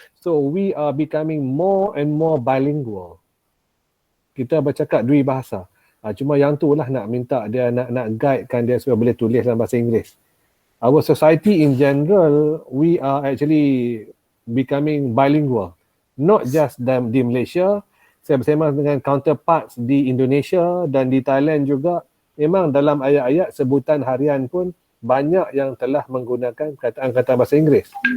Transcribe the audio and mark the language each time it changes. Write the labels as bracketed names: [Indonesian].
[English] So we are becoming more and more bilingual. [Malay] Kita bercakap dua bahasa. Cuma yang tu lah nak minta dia nak guidekan dia supaya boleh tulis dalam bahasa Inggeris. [English] Our society in general, we are actually becoming bilingual. Not just [Malay] di Malaysia, saya bersama dengan counterparts di Indonesia dan di Thailand juga. Memang dalam ayat-ayat sebutan harian pun banyak yang telah menggunakan kataan-kataan bahasa Inggeris.